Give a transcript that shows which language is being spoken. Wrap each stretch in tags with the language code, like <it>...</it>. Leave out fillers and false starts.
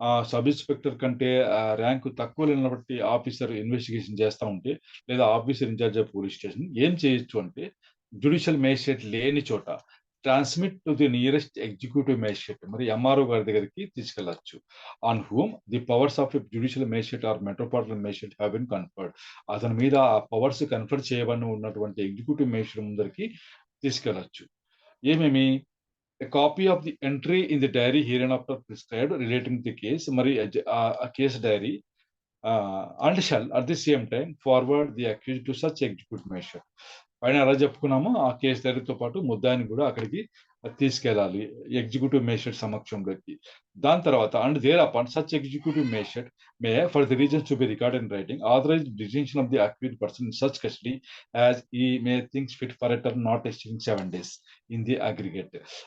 <te>Sub inspector కంటే rank తక్కువ లేనప్పటి officer investigation చేస్తూ ఉంటే, లేదా officer incharge of police station ఏం చేయొచ్చు అంటే, జ్యుడిషియల్ మేజిస్ట్రేట్ లేని చోట</te> <en>transmit to the nearest executive magistrate,</en> <te>మరి ఎంఆర్ఓ గారి దగ్గరికి తీసుకెళ్లొచ్చు.</te> <en>On whom the powers of judicial magistrate or metropolitan magistrate have been conferred.</en> <te>అతని మీద ఆ పవర్స్ కన్ఫర్ చేయబడి ఉన్నటువంటి ఎగ్జిక్యూటివ్ మేజిస్ట్రేట్ ముందరికి తీసుకెళ్లొచ్చు. ఏమేమి?</te> <en>A copy of the entry in the diary hereinafter prescribed relating to the case, మరి a case diary, and shall at the same time forward the accused to such executive magistrate.</en> <te>పైన ఎలా చెప్పుకున్నామో ఆ case డైరీతో పాటు ముద్దాయిని కూడా అక్కడికి తీసుకెళ్ళాలి, executive magistrate సమక్షంలోకి. దాని తర్వాత</te> <en>And there upon such executive magistrate may for the reasons to be record in writing authorise detention of the accused person in such custody as he may thinks fit for a term not exceeding 7 days in the aggregate.</en>